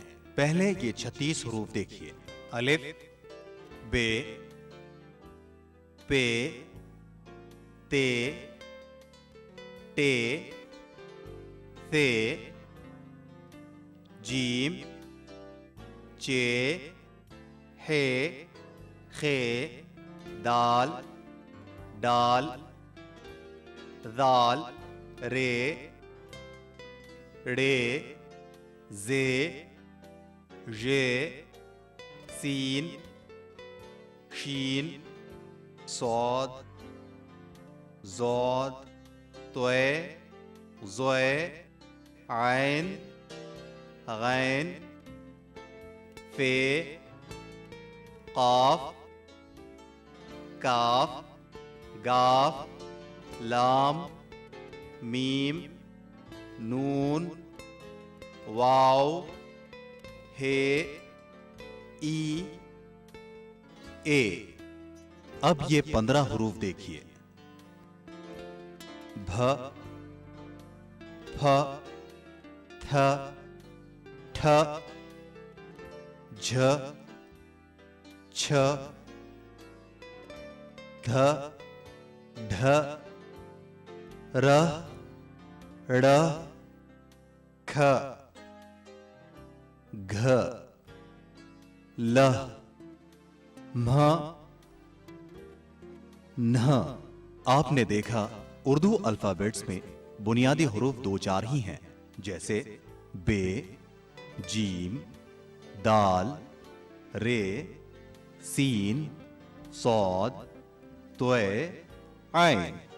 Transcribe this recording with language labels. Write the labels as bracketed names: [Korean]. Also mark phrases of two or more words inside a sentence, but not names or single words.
[Urdu] پہلے یہ 36 حروف دیکھیے، الف، بے، پے، تے، ٹے، ثے، جیم، چے، ہے، خے، دال، ڈال، ذال، رے، ڑے، زے، ژے، سین، شین، صاد، ضاد، طے، ظے، عین، غین، فے، قاف، کاف، گاف، لام، میم، نون، واو، ہے، ای، اے۔ اب یہ 15 حروف دیکھیے، بھ، پھ، تھ، ٹھ، جھ، چھ، دھ، ڈھ، ر، ڑ، کھ، گھ، ل، مھ، نھ۔ آپ نے دیکھا اردو الفابیٹس میں بنیادی حروف 2-4 ہی ہیں، جیسے بے، جیم، دال، رے، سین، صاد، طے، عین۔